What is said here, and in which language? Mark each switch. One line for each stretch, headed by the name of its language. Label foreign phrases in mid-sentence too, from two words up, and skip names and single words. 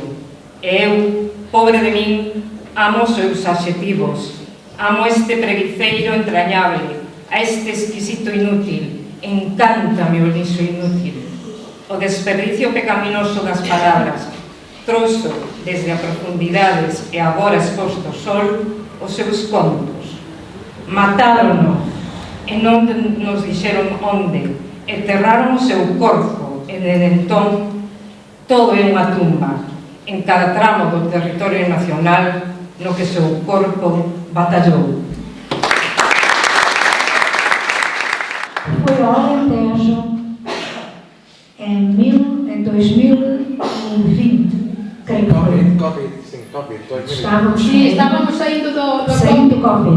Galician: E eu, pobre de min, amo os seus adxetivos, amo este preguiceiro entrañable, a este exquisito inútil, encántame o lixo inútil, o desperdicio pecaminoso das palabras, trouxo desde a profundidades e agora exposto ao sol os seus contos. Matárono e non nos dixeron onde, enterraron o seu corpo e desde entón todo é unha tumba en cada tramo do territorio nacional no que seu corpo batallou.
Portuguese: Foi ao Alentejo em 2020, creio que foi. Estávamos saindo do Covid.